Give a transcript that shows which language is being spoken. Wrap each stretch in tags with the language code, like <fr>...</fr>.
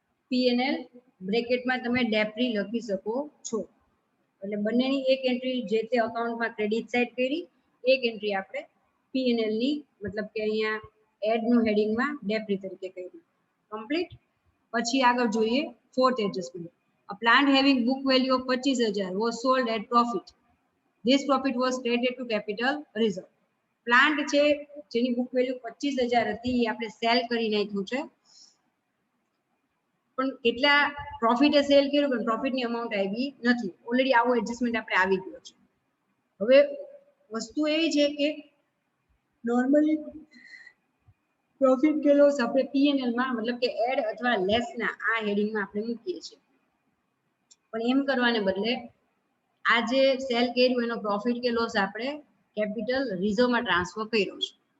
<gu>P&L બ્રેકેટમાં તમે ડેપ્રી લખી શકો છો. એટલે બંનેની એક એન્ટ્રી જે તે અકાઉન્ટમાં ક્રેડિટ સાઇડ કરી, એક એન્ટ્રી આપણે P&L ની મતલબ કે અહીંયા એડ નું હેડિંગમાં ડેપ્રી તરીકે કરી. કમ્પ્લીટ. પછી આગળ જોઈએ fourth adjustment.</gu> <en>A plant having book value of 25,000 was sold at profit. This profit was credited to capital reserve.</en> <gu>Plant છે જેની બુક વેલ્યુ 25,000 હતી એ આપણે સેલ કરી નાખ્યું છે, પણ કેટલા પ્રોફિટે સેલ કર્યું પણ પ્રોફિટની અમાઉન્ટ આવી નથી. ઓલરેડી આવો એડજસ્ટમેન્ટ આપણે આવી ગયો છે. હવે વસ્તુ એવી છે કે નોર્મલી પ્રોફિટ કે લોસ આપણે P&L માં મતલબ કે એડ અથવા લેસ ના આ હેડિંગમાં આપણે મૂકીએ છીએ, પણ એમ કરવાને બદલે આ જે સેલ કર્યું એનો પ્રોફિટ કે લોસ આપણે કેપિટલ રિઝર્વમાં ટ્રાન્સફર કર્યો છે.</gu>